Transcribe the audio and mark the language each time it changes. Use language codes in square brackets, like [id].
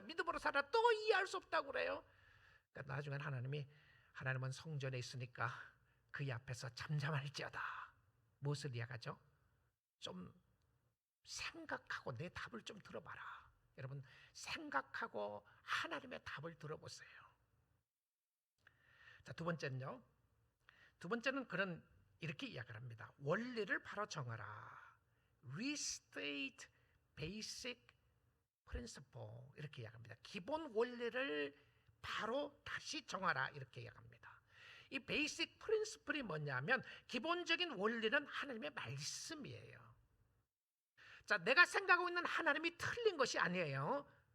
[ko] 믿음으로 살아, 또 이해할 수 없다고 그래요. 그러니까 나중엔 하나님은 성전에 있으니까 그의 앞에서 잠잠할지어다. 무엇을 이야기하죠? 좀 생각하고 내 답을 좀 들어봐라. 여러분, 생각하고 하나님의 답을 들어보세요. 자, 두 번째는요. 두 번째는 그런 이렇게 이야기를 합니다. 원리를 바로 정하라. [en] Restate basic principle [ko] 이렇게 이야기합니다. 기본 원리를 바로 다시 정하라 이렇게 이야기합니다. 이 베이식 프린시플이 뭐냐면 기본적인 원리는 하나님의 말씀이에요. 자, 내가 생각하고 있는 하나님이 틀린 것이 아니에요.